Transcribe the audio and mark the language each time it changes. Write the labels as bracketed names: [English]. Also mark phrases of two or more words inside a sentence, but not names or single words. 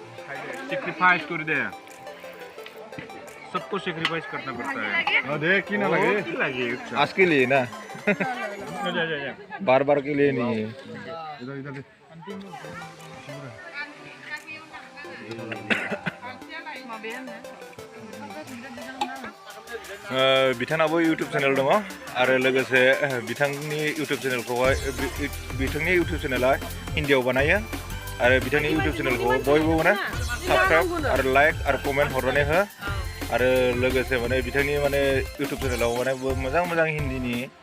[Hindi] सेक्रीफाइस कर दे सबको सेक्रीफाइस करना पड़ता है देख की ना लगे लगे आज के लिए ना बार बार के लिए नहीं बिथाङाबो इउटुब [Bodo] चेनेल दङ आरो लोगोसे बिथांनि [English] YouTube channelkhauhay [Bodo] बिथांनि [English] YouTube channela [Bodo] हिन्दीयाव बानायो आरो बिथांनि [English] YouTube channelkhau [Bodo] बयबो माने साबस्क्राइब आरो लाइक आरो कमेन्ट हरनानै हो आरो लोगोसे माने बिथांनि माने [English] YouTube channelao [Bodo] माने मोजां मोजां हिन्दीनि